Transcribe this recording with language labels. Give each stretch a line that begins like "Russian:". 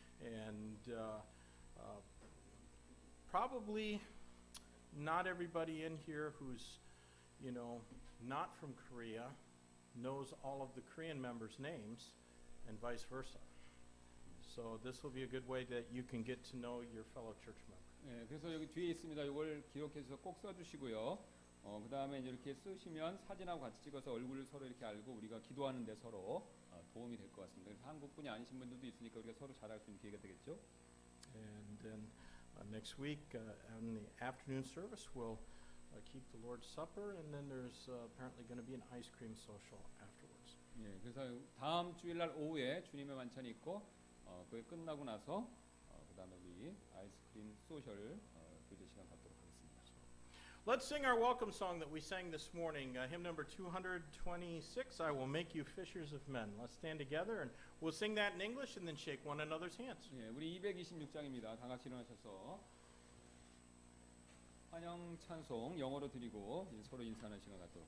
English: And probably not everybody in here who's, not from Korea knows all of the Korean members' names, and vice versa. So this will be a good way that you can get to know your fellow church member.
Korean: 네, 그래서 여기 뒤에 있습니다. 이걸 기록해서 꼭 써주시고요. 그 다음에 이렇게 쓰시면 사진하고 같이 찍어서 얼굴을 서로 이렇게 알고 우리가 기도하는데 서로 도움이 될 것 같습니다. 그래서 한국분이 아니신 분들도 있으니까 우리가 서로 잘할 수 있는 기회가 되겠죠.
English: And then next week on the afternoon service, we'll keep the Lord's Supper, and then there's apparently going to be an ice cream social afterwards.
Korean: 예, 그래서 다음 주일날 오후에 주님의 만찬이 있고 그게 끝나고 나서 그 다음에 우리 아이스크림 소셜 교제 시간 갖도록 하겠습니다.
English: Let's sing our welcome song that we sang this morning, hymn number 226, I Will Make You Fishers of Men. Let's stand together and we'll sing that in English and then shake one another's hands.
Korean: 예, 우리 226장입니다. 다 같이 일어나셔서 환영 찬송 영어로 드리고 서로 인사하는 시간 갖도록